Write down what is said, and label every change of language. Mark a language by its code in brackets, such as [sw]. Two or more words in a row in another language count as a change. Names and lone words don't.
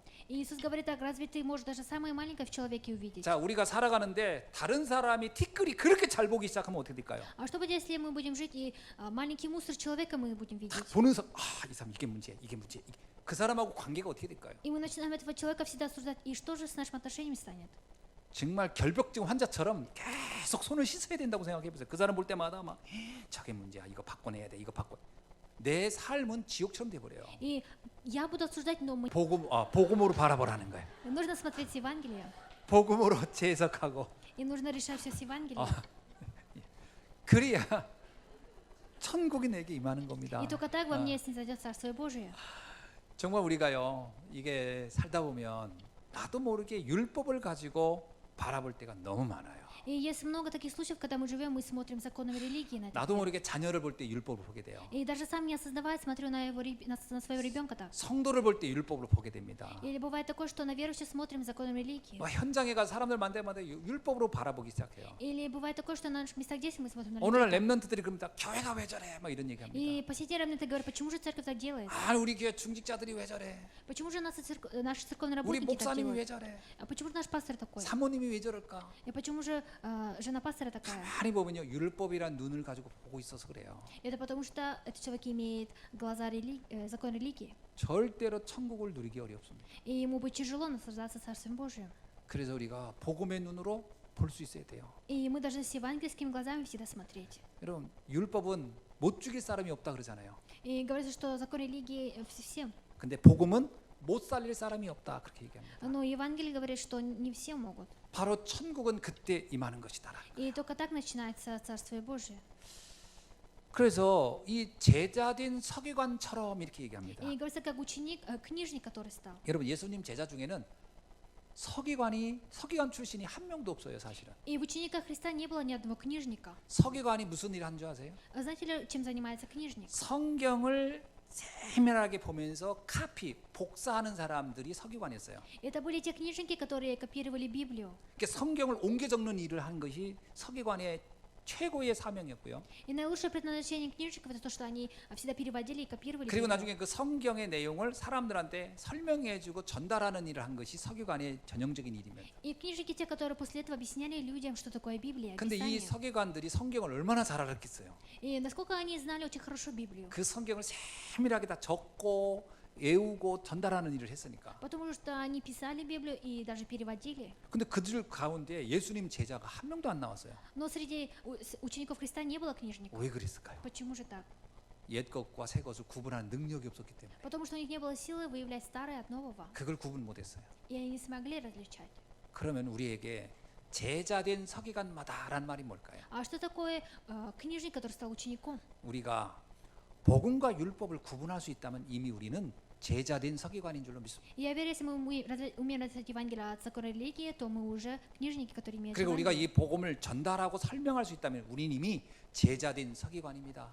[ru] И Иисус говорит так, разве ты можешь даже самое маленькое в человеке увидеть? [ko] 자, 우리가 살아가는데 다른 사람이 티끌이 그렇게 잘 보기 시작하면 어떻게 될까요? [ru] А что будет, если мы будем жить и маленький мусор человека мы будем видеть? [ko] 보는 사람, 이 사람 이게 문제야, 이게 문제야. 그 사람하고 관계가 어떻게 될까요? [ru] И мы начинаем этого человека всегда осуждать. И что же с нашим отношением станет? [ko] 정말 결벽증 환자처럼 계속 손을 씻어야 된다고 생각해 보세요. 그 사람 볼 때마다 막 저게 문제야, 이거 바꿔내야 돼, 이거 바꿔. 내 삶은 지옥처럼 돼 버려요. [ru] И я буду осуждать, но [ko] 복음으로 바라보라는 거예요. [ru] нужно смотреть с Евангелия. [ko] 복음으로 재해석하고 [ru] И нужно решать все с Евангелия. [ko] 그래야 천국이 내게 임하는 겁니다. [ru] И только так во мне снизойдет Царствие Божие. [ko] 정말 우리가요 이게 살다 보면 나도 모르게 율법을 가지고 바라볼 때가 너무 많아요. [ru] И есть много таких случаев, когда мы живем, мы смотрим законами религии на [ko] 나도 [ru] это. [ko] 모르게 자녀를 볼 때 율법을 보게 돼요. [ru] И даже сам не осознавая, смотрю на своего ребенка так. [ko] 성도를 볼 때 율법으로 보게 됩니다. [ru] Или бывает такое, что на верующих смотрим законом религии. [ko] 현장에 가서 사람들 만날 때마다 율법으로 바라보기 시작해요. [ru] Или бывает такое, что на наших местах действий мы смотрим на [ko] 오늘날 [ru] людей. [ko] 랩런트들이 그럽니다. 교회가 왜 저래? 막 이런 얘기합니다. [ru] И посетители ремнанты говорят, почему же церковь так делает? [ko] 우리 교회 중직자들이 왜 저래? [ru] Почему же наши церковные [ko] 우리 [ru] работники так [ko] 목사님이 왜 [ru] делают? [ko] 저래? [ru] А почему же наш пастор такой? [ko] 사모님이 왜 저럴까? [ru] И почему же жена пастора такая? [ko] 많이 보면요 율법이란 눈을 가지고 보고 있어서 그래요. [ru] Это потому что этот человек имеет глаза закон религии. [ko] 절대로 천국을 누리기 어렵습니다. [ru] И ему будет тяжело наслаждаться Царствием Божьим. [ko] 그래서 우리가 복음의 눈으로 볼 수 있어야 돼요. [ru] И мы должны с евангельскими глазами всегда смотреть. [ko] 여러분 율법은 못 죽일 사람이 없다 그러잖아요. [ru] И говорится, что закон религии всем. [ko] 근데 복음은 못 살릴 사람이 없다 그렇게 얘기합니다. [ru] Но Евангелие говорит, что не все могут. [ko] 바로 천국은 그때 임하는 것이다. [ru] И только так начинается Царствие Божие. [ko] 그래서 이 제자된 서기관처럼 이렇게 얘기합니다. [ru] И говорится, как ученик, книжник, который стал. [ko] 여러분 예수님 제자 중에는 서기관 출신이 한 명도 없어요 사실은. [ru] И в учениках Христа не было ни одного книжника. [ko] 서기관이 무슨 일을 한 줄 아세요? [ru] Знаете ли, чем занимается книжник? [ko] 성경을 세밀하게 보면서 복사하는 사람들이 서기관이었어요. [ru] Это были те книжники, которые копировали Библию. [ko] 그러니까 성경을 옮겨 적는 일을 한 것이 서기관의 최고의 사명이었고요. [ru] И наилучшее предназначение книжников это то, что они всегда переводили и копировали. [ko] 그리고 [ru] перевод. [ko] 나중에 그 성경의 내용을 사람들한테 설명해주고 전달하는 일을 한 것이 서기관의 전형적인 일이면. [ru] И книжники те, которые после этого объясняли людям, что такое Библия, [ko] 근데 이 [ru] Писание. [ko] 서기관들이 성경을 얼마나 잘 알았겠어요. [ru] И насколько они знали очень хорошо Библию. [ko] 그 성경을 세밀하게 다 적고 외우고 전달하는 일을 했으니까. [ru] Потому что они писали Библию и даже переводили. [ko] 근데 그들 가운데 예수님 제자가 한 명도 안 나왔어요. [ru] Но среди учеников Христа не было книжников. [ko] 왜 그랬을까요? [ru] Почему же так? [ko] 옛 것과 새 것을 구분하는 능력이 없었기 때문에. [ru] Потому что у них не было силы выявлять старое от нового. [ko] 그걸 구분 못했어요. [ru] И они не смогли различать. [ko] 그러면 우리에게 제자된 서기관마다라는 말이 뭘까요? [ru] А что такое книжник, который стал учеником? [ko] 우리가 복음과 율법을 구분할 수 있다면 이미 우리는 제자된 서기관인 줄로 믿습니다. [ru] Я верю, если мы умеем различать Евангелие от закона религии, то мы уже книжники, которые имеют [ko] 그리고 우리가 [ru] Евангелие. [ko] 이 복음을 전달하고 설명할 수 있다면 우리는 이미 제자된 서기관입니다.